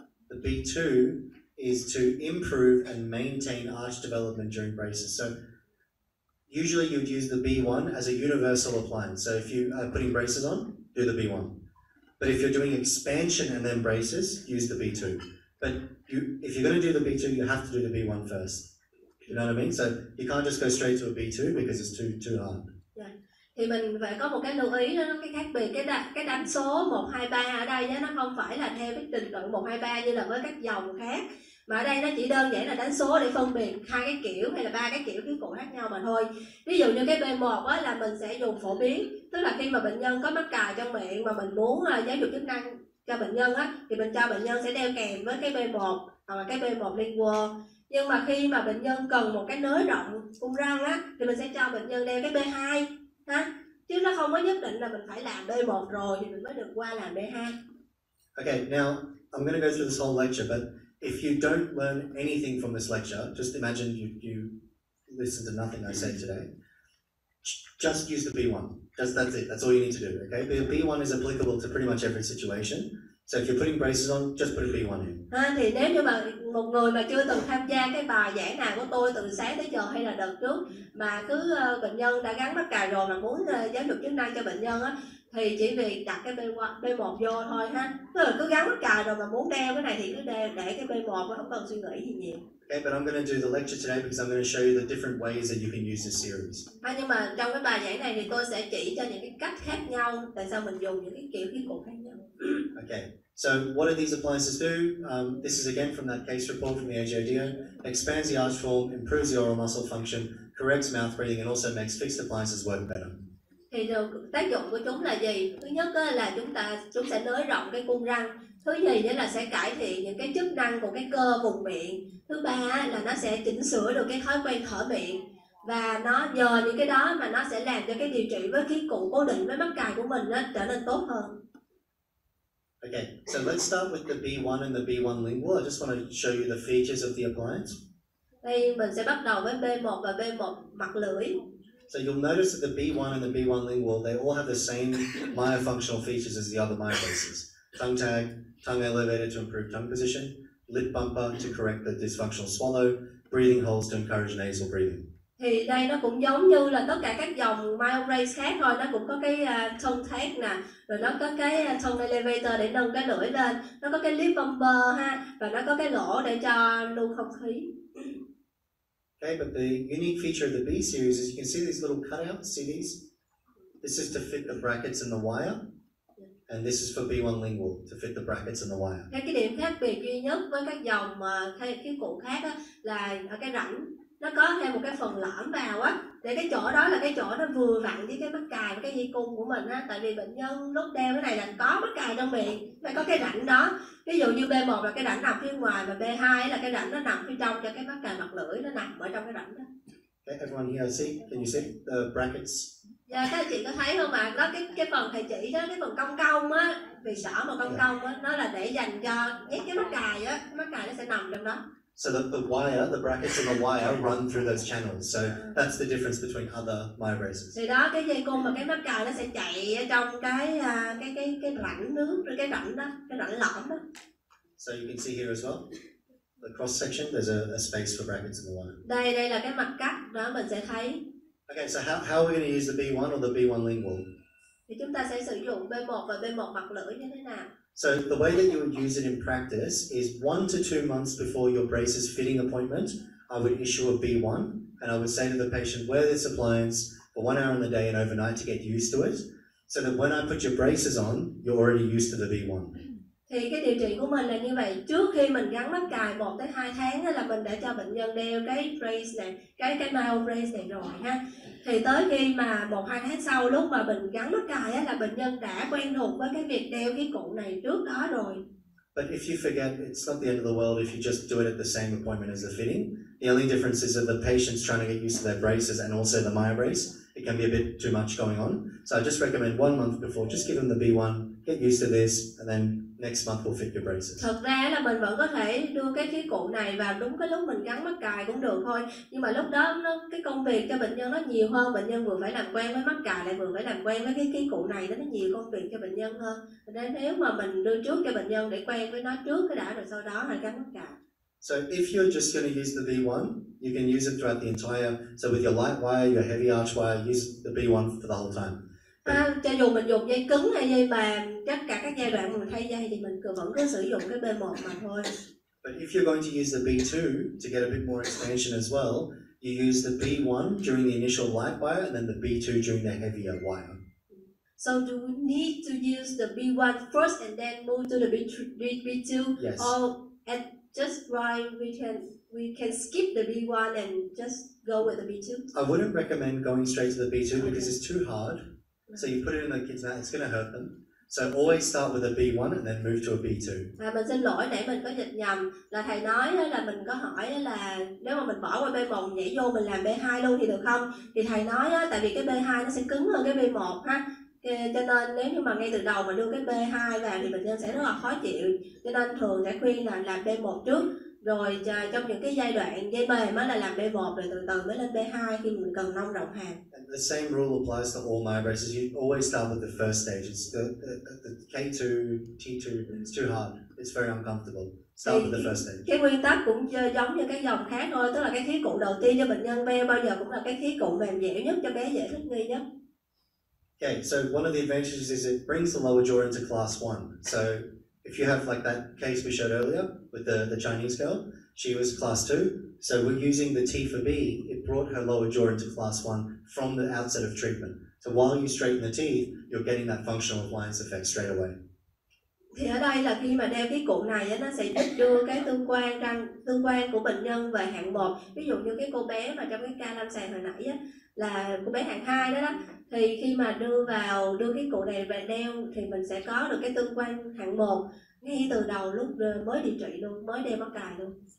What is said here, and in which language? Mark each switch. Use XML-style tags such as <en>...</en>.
<en>The B2 is to improve and maintain arch development during braces. So usually you'd use the B1 as a universal appliance. So if you are putting braces on, do the B1. But if you're doing expansion and then braces, use the B2. But if you're going to do the B2, you have to do the B1 first. You know what I mean? So you can't just go straight to a B2 because it's too hard. Yeah.</en> <vi>Thì mình phải có một cái lưu ý đó, cái khác biệt cái đánh số 1, 2, 3 ở đây nó không phải là theo cái trình tự 1, 2, 3 như là với các dòng khác, mà ở đây nó chỉ đơn giản là đánh số để phân biệt 2 cái kiểu hay là 3 cái kiểu khí cụ khác nhau mà thôi. Ví dụ như cái B1 á, là mình sẽ dùng phổ biến, tức là khi mà bệnh nhân có mắc cài trong miệng mà mình muốn giáo dục chức năng cho bệnh nhân á, thì mình cho bệnh nhân sẽ đeo kèm với cái B1 hoặc là cái B1 lingual. Nhưng mà khi mà bệnh nhân cần một cái nới rộng cung răng á, thì mình sẽ cho bệnh nhân đeo cái B2 ha. Chứ nó không có nhất định là mình phải làm B1 rồi thì mình mới được qua làm B2.</vi> <en>Okay, now I'm going to go through this whole lecture, but if you don't learn anything from this lecture, just imagine you listen to nothing I say today. Just use the B1. That's it. That's all you need to do. Okay, the B1 is applicable to pretty much every situation. So if you're putting braces on, just put a B1 in.</en> <vi>Thì nếu như mà một người mà chưa từng tham gia cái bài giảng nào của tôi từ sáng tới giờ hay là đợt trước, mà cứ bệnh nhân đã gắn mắc cài rồi mà muốn giáo dục chức năng cho bệnh nhân á, thì chỉ việc đặt cái B1 vô thôi ha. Tức là cứ gắn mắc cài rồi mà muốn đeo cái này thì cứ để cái B1, không cần suy nghĩ gì nhiều.</vi> <en>Okay, but I'm going to do the lecture today because I'm going to show you the different ways that you can use this series.</en> <vi>Nhưng mà trong cái bài giảng này thì tôi sẽ chỉ cho những cái cách khác nhau, tại sao mình dùng những cái kiểu khí cụ khác nhau.</vi> <en>Okay, so what do these appliances do? This is again from that case report from the AJDO. Expands the arch form, improves the oral muscle function, corrects mouth breathing, and also makes fixed appliances work better.</en> <vi>Thì tác dụng của chúng là gì? Thứ nhất là chúng sẽ nới rộng cái cung răng. Thứ nhì nữa là sẽ cải thiện những cái chức năng của cái cơ vùng miệng. Thứ ba là nó sẽ chỉnh sửa được cái thói quen thở miệng. Và nó nhờ những cái đó mà nó sẽ làm cho cái điều trị với khí cụ cố định với mắc cài của mình nó trở nên tốt hơn.</vi> <en>Okay, so let's start with the B1 and the B1 lingual. I just want to show you the features of the appliance.</en> <vi>Đây mình sẽ bắt đầu với B1 và B1 mặt lưỡi.</vi> <en>So you'll notice that the B1 and the B1 lingual, they all have the same myofunctional features as the other myobraces. Tongue tag, tongue elevator to improve tongue position, lip bumper to correct the dysfunctional swallow, breathing holes to encourage nasal breathing.</en> <vi>Thì đây nó cũng giống như là tất cả các dòng Myobrace khác thôi, nó cũng có cái tongue tag nè, rồi nó có cái tongue elevator để nâng cái lưỡi lên, nó có cái lip bumper ha, và nó có cái lỗ để cho lưu không khí.</vi> <en>Okay, but the unique feature of the B series is you can see these little cutouts, see these? This is to fit the brackets and the wire, and this is for B1 lingual, to fit the brackets and the wire.</en> <vi>Cái điểm khác biệt duy nhất với các dòng khí cụ khác á, là ở cái rãnh, nó có thêm một cái phần lõm vào á, để cái chỗ đó là cái chỗ nó vừa vặn với cái mắc cài với cái dây cung của mình á, tại vì bệnh nhân lúc đeo cái này là có mắc cài trong miệng, phải có cái rãnh đó. Ví dụ như B1 là cái rãnh nằm phía ngoài và B2 là cái rãnh nó nằm phía trong cho cái mắc cài mặt lưỡi nó nằm ở trong cái rãnh đó.</vi> <en>Okay, everyone here see? Can you see the brackets?</en> <vi>Dạ, các chị có thấy không ạ? Đó cái phần thầy chỉ đó, cái phần cong cong á, vì đỏ mà cong cong á, nó là để dành cho nhét cái mắc cài á, cái mắc cài nó sẽ nằm trong đó.</vi> <en>So the wire, the brackets and the wire run through those channels. So that's the difference between other Myobraces.</en> <vi>Thì đó, cái dây cung và cái mắc cài nó sẽ chạy ở trong cái rãnh nước, cái rãnh đó, cái rãnh lõm đó.</vi> <en>So you can see here as well, the cross section, there's a space for brackets and the wire.</en> <vi>Đây là cái mặt cắt đó mình sẽ thấy.</vi> <en>Okay, so how are we going to use the B1 or the B1 lingual?</en> <vi>Thì chúng ta sẽ sử dụng B1 và B1 mặt lưỡi như thế nào?</vi> <en>So the way that you would use it in practice is 1 to 2 months before your braces fitting appointment, I would issue a B1 and I would say to the patient, wear this appliance for 1 hour in the day and overnight to get used to it, so that when I put your braces on, you're already used to the B1.</en> <vi>Thì cái điều trị của mình là như vậy, trước khi mình gắn mắc cài 1 tới 2 tháng là mình đã cho bệnh nhân đeo cái brace này, cái Myobrace này rồi ha. Thì tới khi mà 1-2 tháng sau lúc mà mình gắn mắc cài là bệnh nhân đã quen thuộc với cái việc đeo cái cụ này trước đó rồi.</vi> <en>But if you forget, it's not the end of the world if you just do it at the same appointment as the fitting. The only difference is that the patient's trying to get used to their braces and also the Myobrace. it can be a bit too much going on. So I just recommend 1 month before, just give them the B1, get used to this, and then next month we'll fit your braces.</en> <vi>Thật ra là mình vẫn có thể đưa cái khí cụ này vào đúng cái lúc mình gắn mắc cài cũng được thôi. Nhưng mà lúc đó cái công việc cho bệnh nhân nó nhiều hơn, bệnh nhân vừa phải làm quen với mắc cài lại vừa phải làm quen với cái khí cụ này, nó nhiều công việc cho bệnh nhân hơn. Nên nếu mà mình đưa trước cho bệnh nhân để quen với nó trước cái đã rồi sau đó là gắn mắc cài.</vi> <en>So if you're just going to use the B1, you can use it throughout the entire, so with your light wire, your heavy arch wire, use the B1 for the whole time.</en> <vi>Cho dù mình dùng dây cứng hay dây bàn, tất cả các giai đoạn mình thay dây thì mình vẫn cứ sử dụng cái B1 mà thôi.</vi> <en>But if you're going to use the B2 to get a bit more expansion as well, you use the B1 during the initial light wire and then the B2 during the heavier wire. So do we need to use the B1 first and then move to the B2? Yes. Or and just right we can skip the B1 and just go with the B2? I wouldn't recommend going straight to the B2 because it's too hard. So you put it in the kids' mouth, it's going to hurt them. So always start with a B1 and then move to a B2.</en> <vi>Mình xin lỗi để mình có dịch nhầm, là thầy nói là mình có hỏi là nếu mà mình bỏ qua B1 nhảy vô mình làm B2 luôn thì được không? Thì thầy nói tại vì cái B2 nó sẽ cứng hơn cái B1 ha. Cho nên nếu như mà ngay từ đầu mà đưa cái B2 vào thì bệnh nhân sẽ rất là khó chịu. Cho nên thường sẽ khuyên là làm B1 trước, rồi trong những cái giai đoạn dây mềm là làm B1 rồi từ từ mới lên B2 khi mình cần nông rộng hàm.</vi> <en>The same rule applies to all Myobraces. You always start with the first stage. It's the K2, T2. It's too hard. It's very uncomfortable. Start with the first stage.</en> <vi>Cái nguyên tắc cũng giống như các dòng khác thôi, tức là cái khí cụ đầu tiên cho bệnh nhân đeo bao giờ cũng là cái khí cụ mềm dẻo nhất cho bé dễ thích nghi nhất.</vi> <en>Okay, so one of the advantages is it brings the lower jaw into class 1. So if you have like that case we showed earlier with the Chinese girl, she was class 2. So we're using the T for B, it brought her lower jaw into class 1 from the outset of treatment. So while you straighten the teeth, you're getting that functional appliance effect straight away.</en> <vi>Thì ở đây là khi mà đeo cái cụ này nó sẽ giúp đưa cái tương quan của bệnh nhân về hạng 1. Ví dụ như cái cô bé mà trong cái ca lâm sàng hồi nãy là cô bé hạng 2 đó, thì khi mà đưa cái cụ này về đeo thì mình sẽ có được cái tương quan hạng 1 ngay từ đầu lúc mới điều trị luôn, mới đeo mắc cài luôn.</vi>